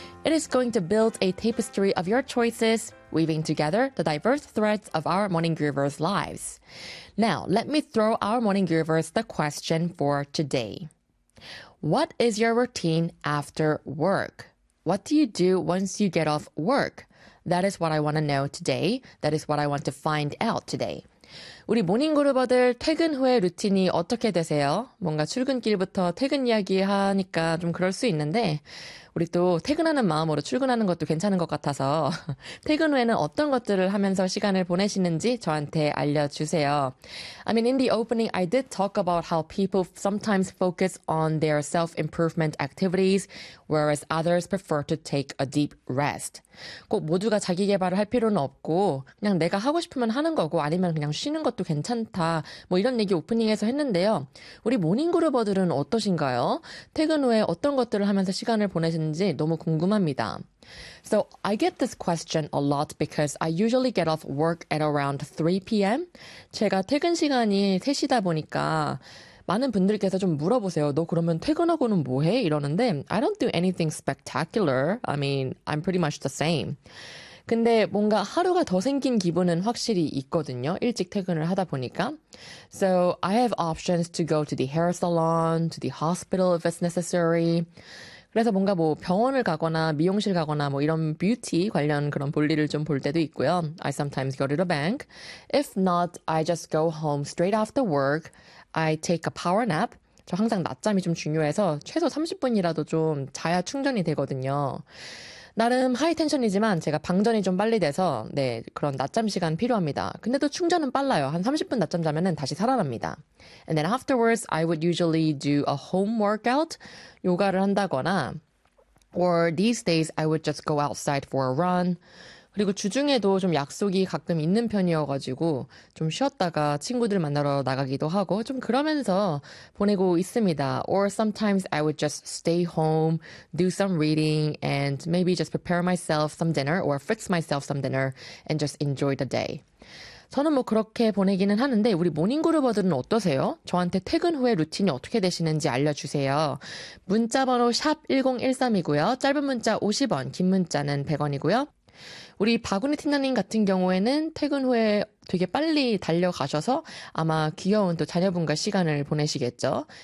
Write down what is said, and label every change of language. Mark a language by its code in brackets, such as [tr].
[en] It is going to build a tapestry of your choices, weaving together the diverse threads of our Morning Groovers' lives. Now, let me throw our Morning Groovers the question for today. What is your routine after work? What do you do once you get off work? That is what I want to know today. That is what I want to find out today. [ko] 우리 모닝그루버들 퇴근 후에 루틴이 어떻게 되세요? 뭔가 출근길부터 퇴근 이야기하니까 좀 그럴 수 있는데 우리 또 퇴근하는 마음으로 출근하는 것도 괜찮은 것 같아서 퇴근 후에는 어떤 것들을 하면서 시간을 보내시는지 저한테 알려주세요. [en] I mean, in the opening, I did talk about how people sometimes focus on their self-improvement activities, whereas others prefer to take a deep rest. [ko] 꼭 모두가 자기계발을 할 필요는 없고 그냥 내가 하고 싶으면 하는 거고 아니면 그냥 쉬는 것도 괜찮다 뭐 이런 얘기 오프닝에서 했는데요. 우리 모닝그루버들은 어떠신가요? 퇴근 후에 어떤 것들을 하면서 시간을 보내시는지 너무 궁금합니다. [en] So I get this question a lot because I usually get off work at around 3 p.m. [ko] 제가 퇴근 시간이 3시다 보니까 많은 분들께서 좀 물어보세요. 너 그러면 퇴근하고는 뭐 해? 이러는데 [en] I don't do anything spectacular. I mean, I'm pretty much the same. [ko] 근데 뭔가 하루가 더 생긴 기분은 확실히 있거든요. 일찍 퇴근을 하다 보니까. [en] So I have options to go to the hair salon, to the hospital if it's necessary. [ko] 그래서 뭔가 뭐 병원을 가거나 미용실 가거나 뭐 이런 뷰티 관련 그런 볼일을 좀 볼 때도 있고요. [en] I sometimes go to the bank. If not, I just go home straight after work. I take a power nap. [ko] 저 항상 낮잠이 좀 중요해서 최소 30분이라도 좀 자야 충전이 되거든요. 나름 하이텐션이지만 제가 방전이 좀 빨리 돼서 네, 그런 낮잠 시간 필요합니다. 근데 또 충전은 빨라요. 한 30분 낮잠 자면은 다시 살아납니다. [en] And then afterwards, I would usually do a home workout, [ko] 요가를 한다거나 [en] or these days, I would just go outside for a run. [ko] 그리고 주중에도 좀 약속이 가끔 있는 편이어가지고 좀 쉬었다가 친구들 만나러 나가기도 하고 좀 그러면서 보내고 있습니다. [en] Or sometimes I would just stay home, do some reading, and maybe just prepare myself some dinner or fix myself some dinner and just enjoy the day. [ko] 저는 뭐 그렇게 보내기는 하는데 우리 모닝그루버들은 어떠세요? 저한테 퇴근 후에 루틴이 어떻게 되시는지 알려주세요. 문자번호 샵1013이고요. 짧은 문자 50원, 긴 문자는 100원이고요. 우리 바구니 팀장님 같은 경우에는 퇴근 후에 되게 빨리 달려가셔서 아마 귀여운 또 자녀분과 시간을 보내시겠죠.